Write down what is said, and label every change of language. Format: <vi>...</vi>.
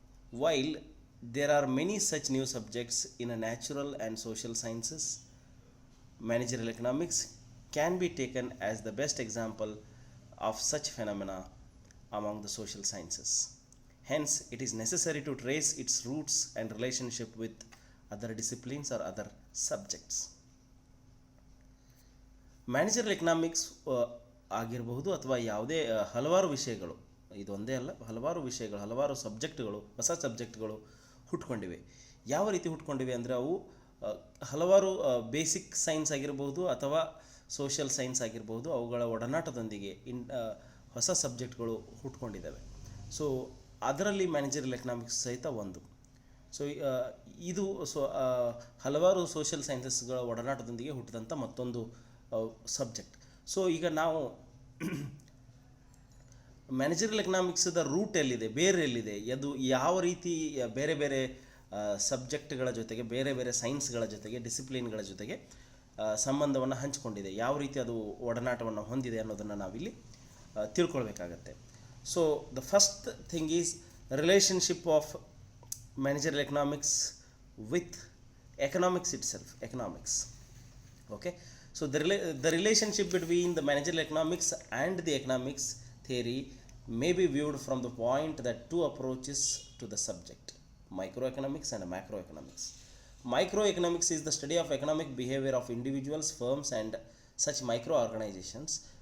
<en>While there are many such new subjects in a natural and social sciences, managerial economics can be taken as the best example of such phenomena among the social sciences. Hence, it is necessary to trace its roots and relationship with other disciplines or other subjects.</en> <kn>Managerial economics ಆಗಿರಬಹುದು ಅಥವಾ ಯಾವುದೇ ಹಲವಾರು ವಿಷಯಗಳು, ಇದೊಂದೇ ಅಲ್ಲ, ಹಲವಾರು ವಿಷಯಗಳು, ಹಲವಾರು ಸಬ್ಜೆಕ್ಟ್ಗಳು, ಹೊಸ ಸಬ್ಜೆಕ್ಟ್ಗಳು ಹುಟ್ಕೊಂಡಿವೆ. ಯಾವ ರೀತಿ ಹುಟ್ಕೊಂಡಿವೆ ಅಂದರೆ ಅವು ಹಲವಾರು ಬೇಸಿಕ್ ಸೈನ್ಸ್ ಆಗಿರಬಹುದು ಅಥವಾ ಸೋಷಿಯಲ್ ಸೈನ್ಸ್ ಆಗಿರಬಹುದು, ಅವುಗಳ ಒಡನಾಟದೊಂದಿಗೆ ಹೊಸ ಸಬ್ಜೆಕ್ಟ್ಗಳು ಹುಟ್ಕೊಂಡಿದ್ದಾವೆ. ಸೊ ಅದರಲ್ಲಿ ಮ್ಯಾನೇಜರಿಯಲ್ ಎಕನಾಮಿಕ್ಸ್ ಸಹಿತ ಒಂದು. ಸೊ ಇದು ಹಲವಾರು ಸೋಷಿಯಲ್ ಸೈನ್ಸಸ್ಗಳ ಒಡನಾಟದೊಂದಿಗೆ ಹುಟ್ಟಿದಂಥ ಮತ್ತೊಂದು ಸಬ್ಜೆಕ್ಟ್. ಸೊ ಈಗ ನಾವು ಮ್ಯಾನೇಜರಿಯಲ್ ಎಕನಾಮಿಕ್ಸ್ದ ರೂಟ್ ಎಲ್ಲಿದೆ, ಬೇರೆ ಎಲ್ಲಿದೆ, ಅದು ಯಾವ ರೀತಿ ಬೇರೆ ಬೇರೆ ಸಬ್ಜೆಕ್ಟ್ಗಳ ಜೊತೆಗೆ, ಬೇರೆ ಬೇರೆ ಸೈನ್ಸ್ಗಳ ಜೊತೆಗೆ, ಡಿಸಿಪ್ಲಿನ್ಗಳ ಜೊತೆಗೆ ಸಂಬಂಧವನ್ನು ಹಂಚಿಕೊಂಡಿದೆ, ಯಾವ ರೀತಿ ಅದು ಒಡನಾಟವನ್ನು ಹೊಂದಿದೆ ಅನ್ನೋದನ್ನು ನಾವಿಲ್ಲಿ ತಿಳ್ಕೊಳ್ಬೇಕಾಗತ್ತೆ.</kn> <en>So the first thing is relationship of managerial economics with economics itself, economics. Okay, so the relationship between the managerial economics and the economics theory may be viewed from the point that two approaches to the subject: microeconomics and macroeconomics. Microeconomics is the study of economic behavior of individuals, firms and such micro organizations.</en>